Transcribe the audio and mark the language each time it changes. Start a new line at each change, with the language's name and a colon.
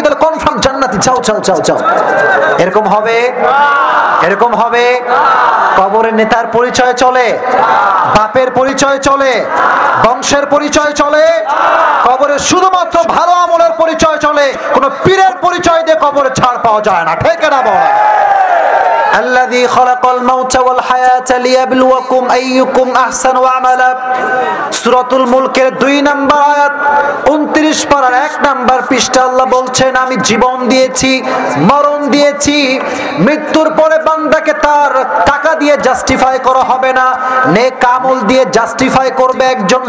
Bangla: তাহলে কনফার্ম জান্নাতি, যাও যাও যাও যাও। এরকম হবে? এরকম হবে? কবরের নেতার পরিচয় চলে, বাপের পরিচয় চলে, বংশের পরিচয় চলে। কবরে শুধুমাত্র ভালো আমলের পরিচয় চলে, কোন পীরের পরিচয় দিয়ে কবরে ছাড় পাওয়া যায় না। ঠিক না বল?
Arabic: الذي خلق الموت والحياة ليبلوكم أيكم أحسن عملا।
Bangla: সূরাতুল মুলকের 2 নম্বর আয়াত 29 পারার 1 নম্বর পৃষ্ঠা আল্লাহ বলছেন, আমি জীবন দিয়েছি, মরণ দিয়েছি, মৃত্যুর পরে বান্দাকে তার টাকা দিয়ে জাস্টিফাই করা হবে না, নেক আমল দিয়ে জাস্টিফাই করবে একজন।